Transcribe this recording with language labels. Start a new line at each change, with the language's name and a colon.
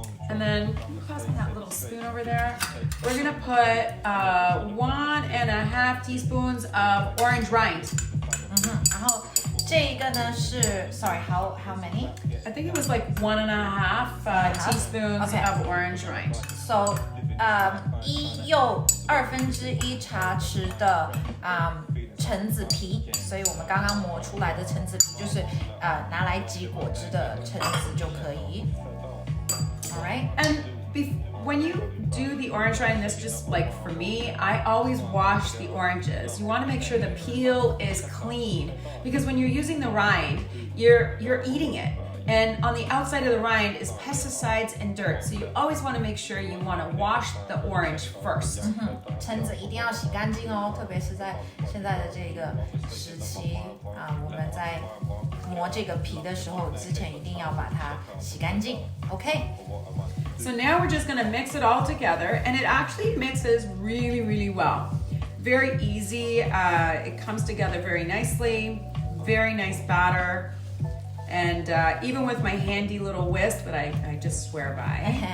English: And then pass me that little spoon over there. We're gonna put 1.5 teaspoons of orange rind.
Chinese: 然后这一个呢是 ，
English: sorry, how many? I think it was like 1.5 teaspoons of orange rind.
Chinese: So, 1又1/2茶匙的橙子皮，所以我们刚刚磨出来的橙子皮就是拿来挤果汁的橙子就可以。
English: All right. And when you do the orange rind, this just like for me, I always wash the oranges. You want to make sure the peel is clean because when you're using the rind, you're eating it. And on the outside of the rind is pesticides and dirt. So you always want to make sure you want to wash the orange first.
Chinese: 橙子一定要洗干净哦，特别是在现在的这个时期我们在磨这个皮的时候，之前一定要把它洗干净。
English: OK。 So now we're just gonna mix it all together, and it actually mixes really, really well. Very easy. It comes together very nicely. Very nice batter. And even with my handy little whisk that I just swear by.